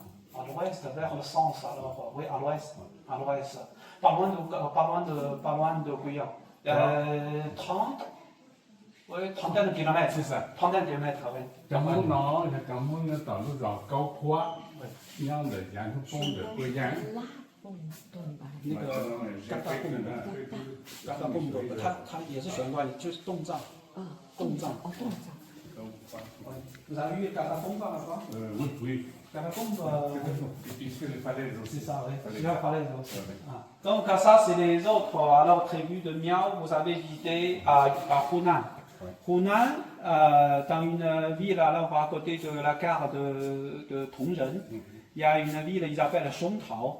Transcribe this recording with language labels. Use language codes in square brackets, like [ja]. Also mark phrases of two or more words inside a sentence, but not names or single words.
[fr] À l'ouest, vers le sens, alors, oui, à l'ouest, pas loin de Guyane. 30, oui, trentaine de kilomètres. C'est ça. Trentaine de kilomètres, oui. Dans mon nom, dans mon dans le dans Gaopro, il y a le Yantou Pont de Guyane. [zh] 那个catacombe，它也是悬挂的，就是洞藏。 [fr] 洞藏。Vous avez vu catacombe là-bas? Oui, oui. Catacombe. Et puis sur les falaises aussi. C'est ça, oui. Sur les falaises aussi. Ah. Donc ça, c'est les autres alors tribus de Miao. Vous avez visité à Hunan. Hunan, dans une ville alors à côté de la gare de Tongren, il y a une ville qui s'appelle Songtao.